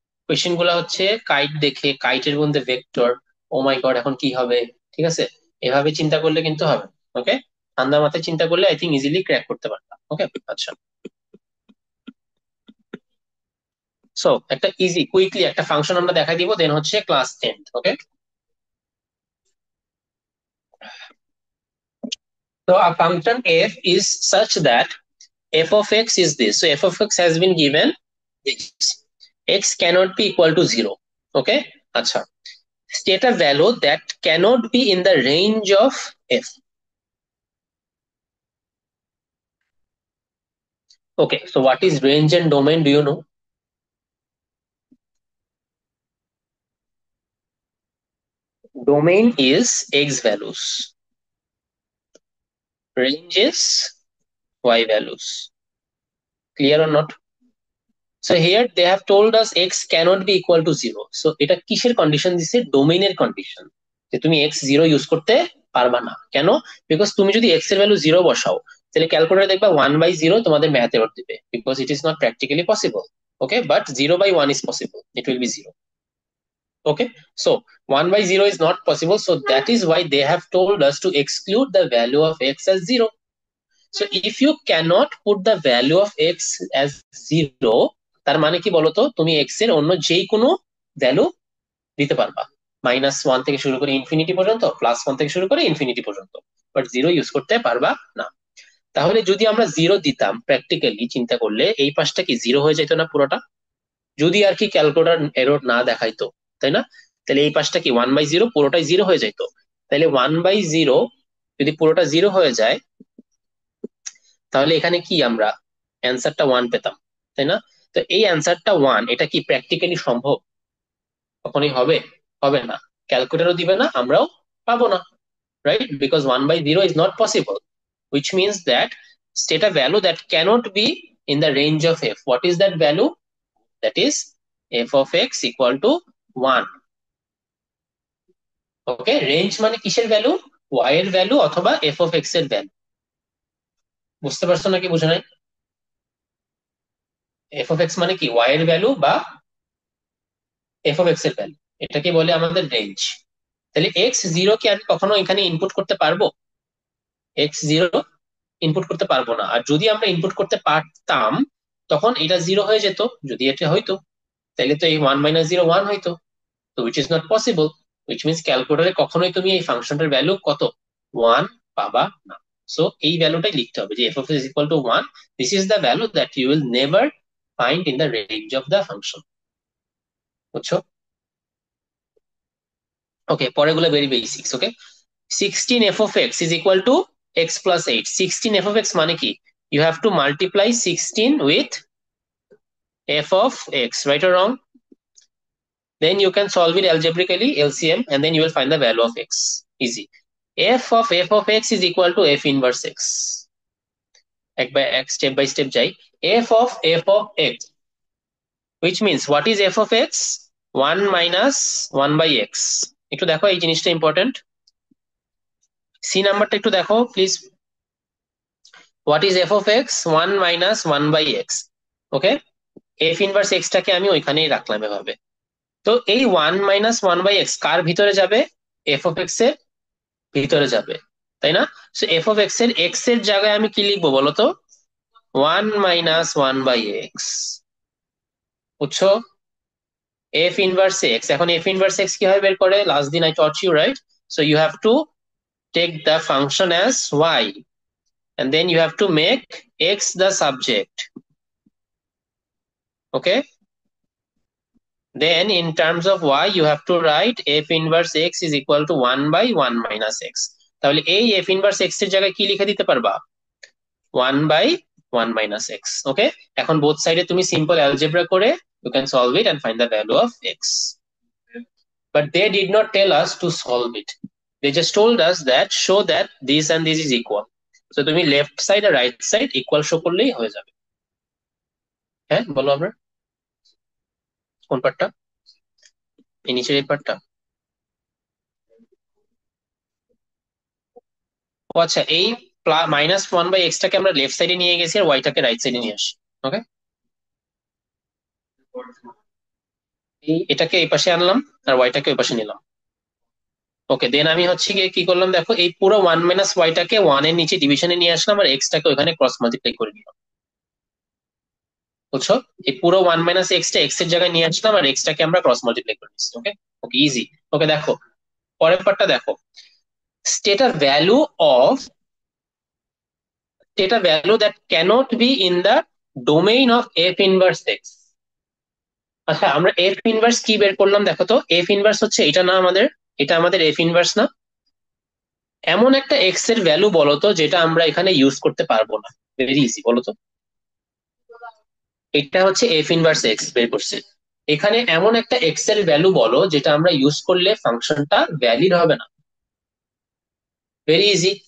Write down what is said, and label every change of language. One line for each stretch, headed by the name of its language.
Bangla: Question গুলা হচ্ছে kite দেখে, কাইটের মধ্যে ভেক্টর, ও মাই গড এখন কি হবে। ঠিক আছে, এভাবে চিন্তা করলে কিন্তু হবে। ওকে, ঠান্ডা মাথায় চিন্তা করলে
English: I think easily crack
Bangla: করতে পারতাম। ওকে, আচ্ছা। সো একটা ইজি কুইকলি একটা ফাংশন আমরা দেখা দিব, দেন হচ্ছে class and.
English: Okay, so a function f is such that f of x is this. So f of x has been given this. X cannot be equal to 0. Okay, acha. State a value that cannot be in the range of f. Okay, so what is range and domain? Do you know? Domain is x values, range is y values. Clear or not? So here they have told us x cannot be equal to 0.
Bangla: So এটা কিসের condition দিছে? ডোমেইনের condition, যে তুমি x 0 use করতে পারবা না। কেন? বিকজ তুমি যদি x এর ভ্যালু 0 বসাও, তাহলে ক্যালকুলেটর দেখবা 1/0 তোমাদের ম্যাথ এরর দিবে,
English: Because it is not practically possible. Okay, but 0/1 is possible, it will be 0. Okay, so 1/0 is not possible, so that is why they have told us to exclude the value of x as 0. So if you cannot put the value of x as 0,
Bangla: তার মানে কি বলতো, তুমি x এর অন্য যেই কোনো value দিতে পারবা, -1 থেকে শুরু করে ইনফিনিটি পর্যন্ত, +1 থেকে শুরু করে ইনফিনিটি পর্যন্ত, বাট জিরো ইউজ করতে পারবা না। তাহলে যদি আমরা জিরো দিতাম, প্র্যাকটিক্যালি চিন্তা করলে এই পাশটা কি জিরো হয়ে যেত না পুরোটা, যদি আর কি ক্যালকুলেটর এরর না দেখাইতো, তাই না? তাহলে এই পাশটা কি 1/0 পুরোটাই জিরো হয়ে যেত। তাহলে 1/0 যদি পুরোটা জিরো হয়ে যায়, তাহলে এখানে কি আমরা অ্যান্সারটা 1 পেতাম, তাই না? তো এই অ্যান্সারটা 1, এটা কি প্র্যাকটিক্যালি সম্ভব? কখনই হবে? হবে না। ক্যালকুলেটরও দিবে না, আমরাও পাবো না, right?
English: Because 1/0 is not possible, which means that state a value that cannot be in the range of f. What is that value? That is f of x equal to 1.
Bangla: Okay, range মানে কিসের value? y এর value অথবা f of x এর value. বুঝতে পারছো নাকি বুঝো নাই? f of x মানে কি y এর ভ্যালু বা f of x এর ভ্যালু, এটাকে বলে আমাদের রেঞ্জ। তাহলে x0 কি আমি কখনো এখানে ইনপুট করতে পারবো? x0 ইনপুট করতে পারবো না, আর যদি আমরা ইনপুট করতে পারতাম তখন এটা জিরো হয়ে যেত, যদি এটা হইতো, তাহলে তো এই 1 - 0 1 হইতো। তো
English: which is not possible,
Bangla: which means ক্যালকুলেটরে কখনোই তুমি এই ফাংশনটার ভ্যালু কত 1 পাবা না। সো এই ভ্যালুটাই লিখতে হবে যে
English: f of s is equal to 1. This is the value that you will never find in the range of the function. বুঝছো? Okay,
Bangla: পরেগুলো very basics.
English: Okay, 16 f of x is equal to x plus 8. 16 f of x
Bangla: মানে কি?
English: You have to multiply 16 with f of x, right or wrong? Then you can solve it algebraically, LCM, and then you will find the value of x. Easy. f of x is equal to f inverse x. এক by এক, step by step যাই। f of x, which means what is f of x? 1 minus 1 by x.
Bangla: একটু দেখো এই জিনিসটা important, C নাম্বারটা একটু দেখো please.
English: What is f of x? 1 minus 1 by x.
Bangla: Okay, f inverse x টাকে আমি ওইখানেই রাখলাম এভাবে। তো এই
English: 1 minus 1 by x
Bangla: কার ভিতরে যাবে? f of x এর ভিতরে যাবে, তাই না? সো f of x এর জায়গায় আমি কি লিখবো বলো তো?
English: 1 minus 1 by x। বুঝছো?
Bangla: f inverse x, এখন f inverse x কিভাবে বের করে? লাস্ট দিন
English: I taught you, right? So you have to take the function as y, and then you have to make x the subject. Okay, then in terms of y you have to write f inverse x is equal to 1 by 1 minus x.
Bangla: তাহলে এই f inverse x এর জায়গায় কি লিখে দিতে পারবা?
English: 1 by 1 minus x. Okay,
Bangla: এখন both সাইডে তুমি সিম্পল অ্যালজেব্রা করে
English: you can solve it and find the value of x. But they did not tell us to solve it. They just told us that show that this and this is equal.
Bangla: So তুমি left side আর right side equal show করলেই হয়ে যাবে। হ্যাঁ বলো আমরা, কোন পার্টটা? এই নিচের এই পার্টটা? ও আচ্ছা, এই -1/x-টাকে আমরা লেফট সাইডে নিয়ে গেছি আর ওয়াইটাকে রাইট সাইডে নিয়ে আসি। ওকে, এই এটাকে এই পাশে আনলাম আর ওয়াইটাকে ওই পাশে নিলাম। ওকে, দেন আমি হচ্ছে গিয়ে কি করলাম দেখো, এই পুরো 1 - y-টাকে 1 এর নিচে ডিভিশনে নিয়ে আসলাম আর x-টাকে ওখানে ক্রস মাল্টিপ্লাই করে নিলাম। বুঝছো? এই পুরো 1 - x-টা x এর জায়গায় নিয়ে আসলাম আর x-টাকে আমরা ক্রস মাল্টিপ্লাই করে নিচ্ছি। ওকে, ওকে, ইজি। ওকে দেখো পরের পার্টটা দেখো,
English: state a value of state a value that cannot be in the domain of f inverse x.
Bangla: আচ্ছা, আমরা f ইনভার্স কি বের করলাম দেখো তো। f ইনভার্স হচ্ছে এটা না আমাদের, এটা আমাদের f ইনভার্স না? এমন একটা x এর ভ্যালু বলো তো যেটা আমরা এখানে ইউজ করতে পারবো না। ভেরি ইজি, বলো তো। এটা হচ্ছে f ইনভার্স x বের করছে। এখানে এমন একটা x এর ভ্যালু বলো যেটা আমরা ইউজ করলে ফাংশনটা ভ্যালিড হবে না। Very easy.